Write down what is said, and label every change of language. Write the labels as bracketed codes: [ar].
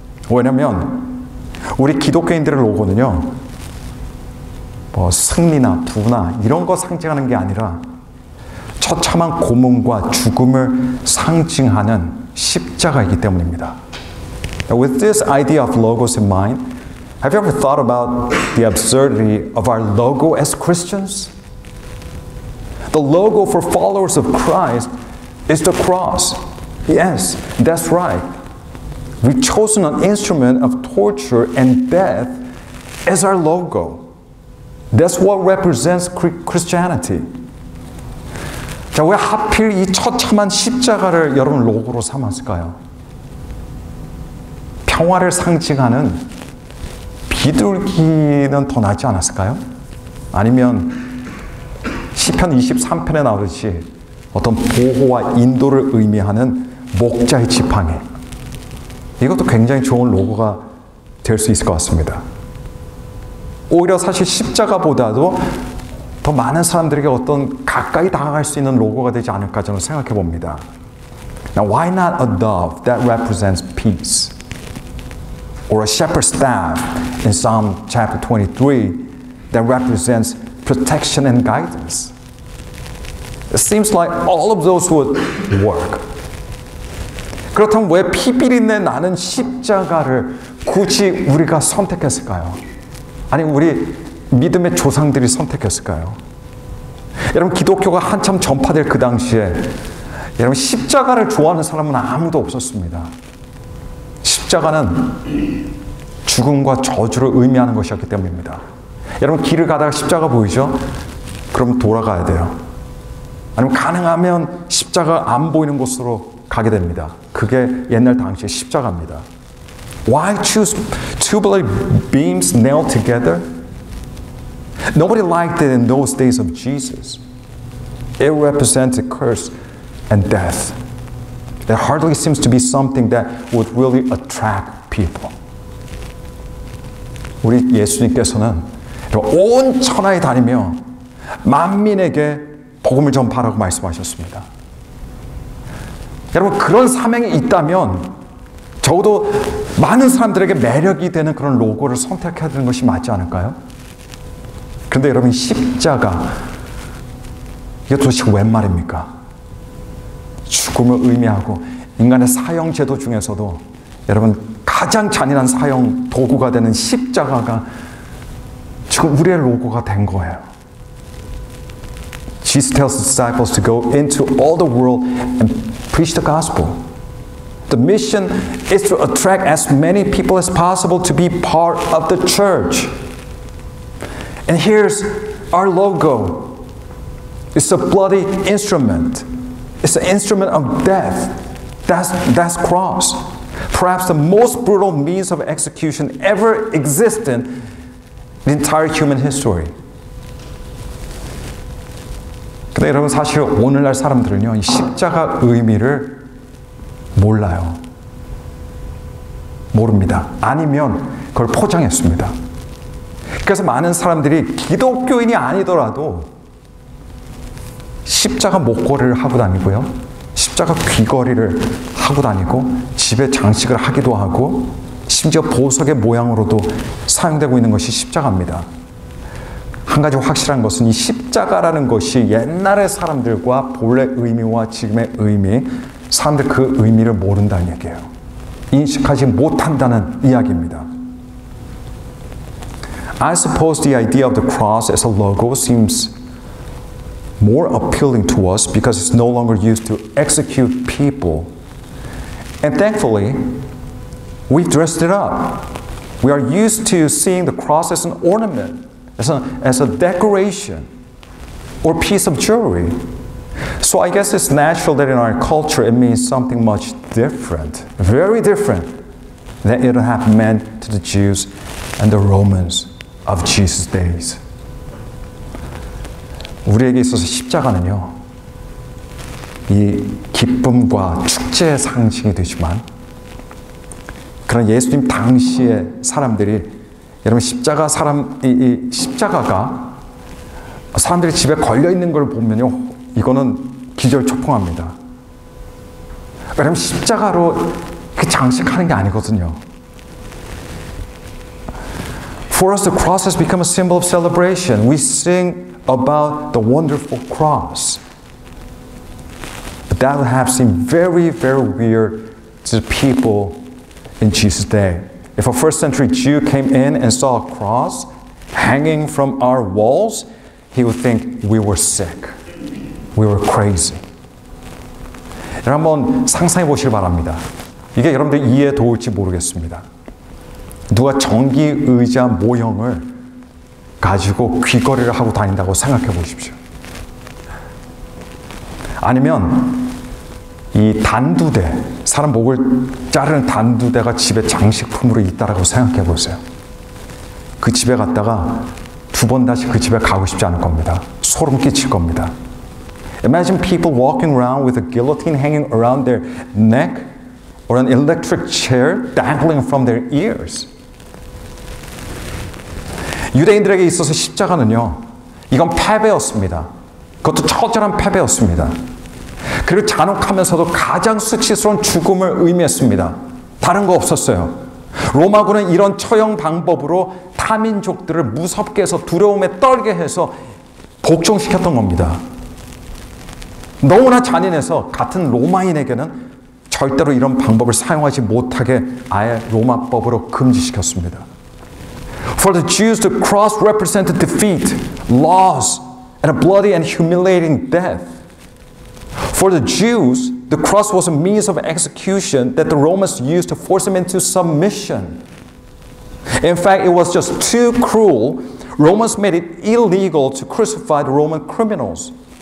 [ko] 왜냐하면 우리 기독교인들의 로고는요, 뭐 승리나 부나 이런 거 상징하는 게 아니라 처참한 고문과 죽음을 상징하는 십자가이기 때문입니다. [en] With this idea of logos in mind, have you ever thought about the absurdity of our logo as Christians? The logo for followers of Christ is the cross. Yes, that's right. We've chosen an instrument of torture and death as our logo. That's what represents Christianity. [ko] 자, 왜 하필 이 처참한 십자가를 여러분 로고로 삼았을까요? 평화를 상징하는 비둘기는 더 낫지 않았을까요? 아니면 시편 23편에 나오듯이 어떤 보호와 인도를 의미하는 목자의 지팡이, 이것도 굉장히 좋은 로고가 될 수 있을 것 같습니다. 오히려 사실 십자가보다도 더 많은 사람들에게 어떤 가까이 다가갈 수 있는 로고가 되지 않을까 저는 생각해 봅니다. [en] Now, why not a dove that represents peace? Or a shepherd's staff in Psalm chapter 23 that represents protection and guidance? It seems like all of those would work. [ko] 그렇다면 왜 피비린내 나는 십자가를 굳이 우리가 선택했을까요? 아니, 우리 믿음의 조상들이 선택했을까요? 여러분, 기독교가 한참 전파될 그 당시에 여러분, 십자가를 좋아하는 사람은 아무도 없었습니다. 십자가는 죽음과 저주를 의미하는 것이었기 때문입니다. 여러분, 길을 가다가 십자가 보이죠? 그럼 돌아가야 돼요. 아니면 가능하면 십자가 안 보이는 곳으로 가게 됩니다. 그게 옛날 당시의 십자가입니다. [en] Why choose tubular beams nailed together? Nobody liked it in those days of Jesus. It represented curse and death. There hardly seems to be something that would really attract people. [ko] 우리 예수님께서는 온 천하에 다니며 만민에게 복음을 전파하라고 말씀하셨습니다. 여러분, 그런 사명이 있다면 적어도 많은 사람들에게 매력이 되는 그런 로고를 선택해야 되는 것이 맞지 않을까요? 그런데 여러분, 십자가, 이게 도대체 웬 말입니까? 죽음을 의미하고 인간의 사형 제도 중에서도 여러분, 가장 잔인한 사형 도구가 되는 십자가가 지금 우리의 로고가 된 거예요. [en] Jesus tells the disciples to go into all the world and preach the gospel. The mission is to attract as many people as possible to be part of the church. And here's our logo. It's a bloody instrument. It's an instrument of death. That's cross. Perhaps the most brutal means of execution ever existed in the entire human history. [ko] 근데 여러분, 사실 오늘날 사람들은요, 이 십자가 의미를 몰라요. 모릅니다. 아니면 그걸 포장했습니다. 그래서 많은 사람들이 기독교인이 아니더라도 십자가 목걸이를 하고 다니고요, 십자가 귀걸이를 하고 다니고 집에 장식을 하기도 하고 심지어 보석의 모양으로도 사용되고 있는 것이 십자가입니다. 한 가지 확실한 것은 이 십자가라는 것이 옛날의 사람들과 본래 의미와 지금의 의미, 사람들 그 의미를 모른다는 얘기예요. 인식하지 못한다는 이야기입니다. [en] I suppose the idea of the cross as a logo seems more appealing to us because it's no longer used to execute people. And thankfully, we've dressed it up. We are used to seeing the cross as an ornament, as a decoration or piece of jewelry. So I guess it's natural that in our culture it means something much different, very different than it would have meant to the Jews and the Romans of Jesus' days. [ko] 우리에게 있어서 십자가는요, 이 기쁨과 축제의 상징이 되지만, 그런 예수님 당시의 사람들이, 여러분, 이 십자가가 사람들이 집에 걸려 있는 걸 보면요, 이거는 기절초풍합니다. 왜냐하면 십자가로 그 장식하는 게 아니거든요. [en] For us, the cross has become a symbol of celebration. We sing about the wonderful cross. But that would have seemed very, very weird to the people in Jesus' day. If a first century Jew came in and saw a cross hanging from our walls, he would think we were sick. We were crazy. [ko] 여러분, 한번 상상해 보시길 바랍니다. 이게 여러분들 이해에 도울지 모르겠습니다. 누가 전기 의자 모형을 가지고 귀걸이를 하고 다닌다고 생각해 보십시오. 아니면 이 단두대, 사람 목을 자르는 단두대가 집에 장식품으로 있다라고 생각해 보세요. 그 집에 갔다가 두 번 다시 그 집에 가고 싶지 않을 겁니다. 소름 끼칠 겁니다. [en] Imagine people walking around with a guillotine hanging around their neck or an electric chair dangling from their ears. [ko] 유대인들에게 있어서 십자가는요, 이건 패배였습니다. 그것도 처절한 패배였습니다. 그리고 잔혹하면서도 가장 수치스러운 죽음을 의미했습니다. 다른 거 없었어요. 로마군은 이런 처형 방법으로 타민족들을 무섭게 해서 두려움에 떨게 해서 복종시켰던 겁니다. 너무나 잔인해서 같은 로마인에게는 절대로 이런 방법을 사용하지 못하게 아예 로마법으로 금지시켰습니다. [en] For the Jews, the cross represented defeat, loss, and a bloody and humiliating death. For the Jews, the cross was a means of execution that the Romans used to force them into submission. In fact, it was just too cruel. Romans made it illegal to crucify the Roman criminals.